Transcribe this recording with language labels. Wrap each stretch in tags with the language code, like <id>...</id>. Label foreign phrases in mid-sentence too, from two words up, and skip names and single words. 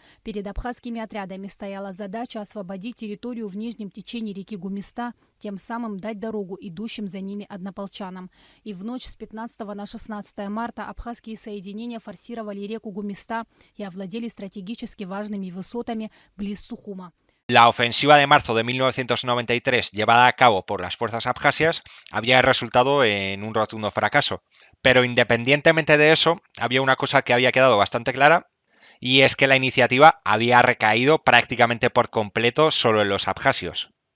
<ru>Перед абхазскими отрядами стояла задача освободить территорию в нижнем течении реки Гумиста, тем самым дать дорогу идущим за ними однополчанам. И в ночь с 15 на 16 марта абхазские соединения форсировали реку Гумиста и овладели стратегически важными высотами близ Сухума.</ru> <es>La ofensiva de marzo de 1993, llevada a cabo por las fuerzas abjasias, había resultado en un rotundo fracaso. Pero independientemente de eso, había una cosa que había quedado bastante clara, y es que la iniciativa había recaído prácticamente por completo solo en los abjasios.</es>